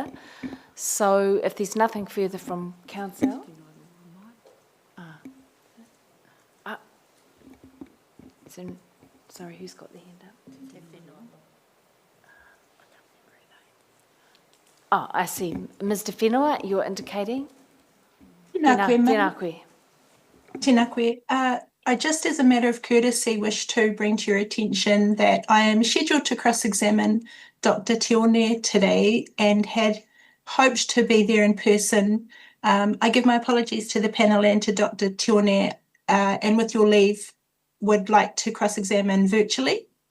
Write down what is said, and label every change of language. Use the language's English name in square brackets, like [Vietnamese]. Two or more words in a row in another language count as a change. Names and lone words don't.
[English] So if there's nothing further from Council. Sorry, who's got the hand up? Oh, I see. Ms. Te Whenua, you're indicating? [Māori] Tēnā koe. Tēnā koe. [English] I just, as a matter of courtesy, wish to bring to your attention that I am scheduled to cross-examine Dr. Tione today and had hoped to be there in person. I give my apologies to the panel and to Dr. Tione, and with your leave, would like to cross-examine virtually.